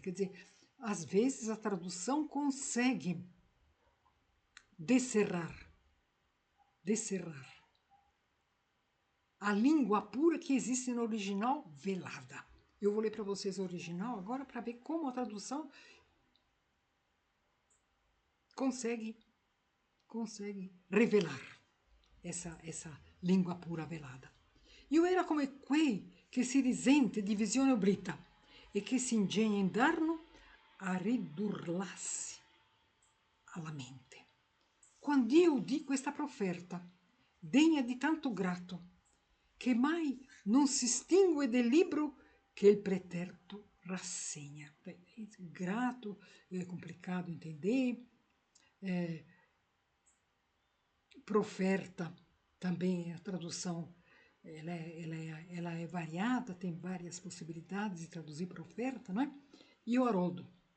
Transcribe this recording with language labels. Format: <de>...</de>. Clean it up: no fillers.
<pt>Quer dizer, às vezes a tradução consegue descerrar a língua pura que existe no original velada. Eu vou ler para vocês o original agora para ver como a tradução consegue revelar essa língua pura velada.</pt> <it>Io era come quei che si risente di visione oblita e che si ingegna in darno a ridurlarsi alla mente. Quando io udì questa profferta, degna di tanto grato, che mai non si estingue del libro che il preterito rassegna.</it> <pt>Grato, é complicado entender. Proferta, também a tradução ela é variada, tem várias possibilidades de traduzir proferta, não é? E o Haroldo.</pt>